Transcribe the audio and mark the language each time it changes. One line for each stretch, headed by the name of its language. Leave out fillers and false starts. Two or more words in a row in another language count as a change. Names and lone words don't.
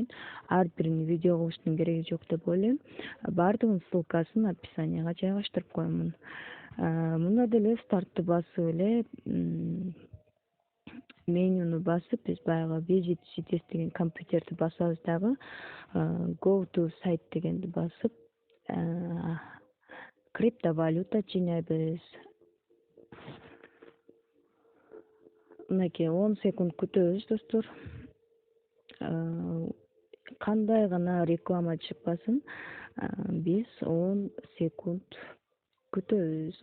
Kyrgyz: Ар бирин видео кылыштын кереги жок деп ойлойм. Баардыгынын ссылкасын описанияга жайгаштырып коемун. Мына деле стартты басып эле менюну басып, биз баягы
English: visit CTS
Kyrgyz: деген компьютерди басабыз дагы
English: go to site
Kyrgyz: дегенди басып криптовалюта жинайбыз. Мынакей 10 секунд күтөбүз, достор. Кандай гана реклама чыкпасын, биз 10 секунд күтөбүз.